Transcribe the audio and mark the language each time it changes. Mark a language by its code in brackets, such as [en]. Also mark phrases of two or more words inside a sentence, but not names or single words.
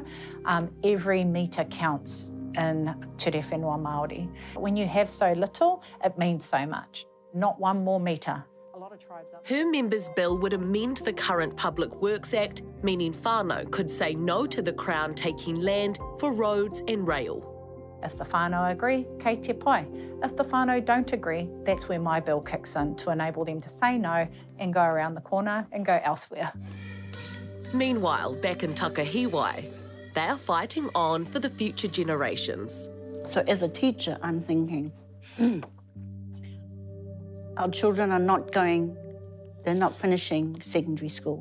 [en] Every metre counts in [mi] Tere Whenua Māori. [en] When you have so little, it means so much. Not one more metre. Her members' bill would amend the current Public Works Act, meaning whānau could say no to the Crown taking land for roads and rail. If the whānau agree, [mi] kei te pai. [en] If the whānau don't agree, that's where my bill kicks in to enable them to say no and go around the corner and go elsewhere. Meanwhile, back in Takahiwai, they are fighting on for the future generations. So as a teacher, I'm thinking, our children are not going, they're not finishing secondary school.